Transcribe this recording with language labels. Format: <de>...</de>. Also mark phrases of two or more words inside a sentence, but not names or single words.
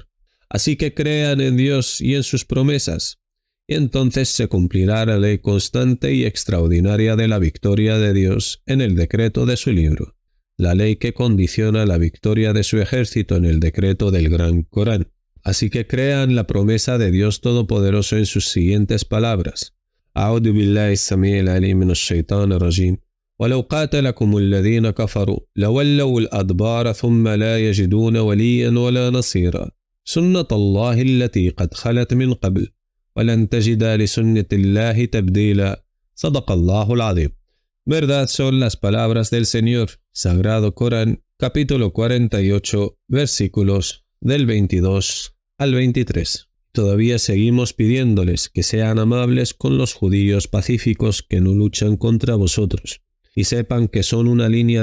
<es>Así que crean en Dios y en sus promesas, y entonces se cumplirá la ley constante y extraordinaria de la victoria de Dios en el decreto de su libro, la ley que condiciona la victoria de su ejército en el decreto del Gran Corán. Así que crean la promesa de Dios Todopoderoso en sus siguientes palabras.</es> <ar>أعوذ بالله السميع العليم من الشيطان الرجيم ولو قاتلكم الذين كفروا لولوا الأدبار ثم لا يجدون وليا ولا نصيرا سنة الله التي قد خلت من قبل ولن تجد لسنة الله تبديلا صدق الله العظيم.</ar> <es>Verdad son las palabras del Señor, Sagrado Corán, capítulo 48, versículos del 22 al 23. Todavía seguimos pidiéndoles que sean amables con los judíos pacíficos que no luchan contra vosotros, y sepan que son una línea</es>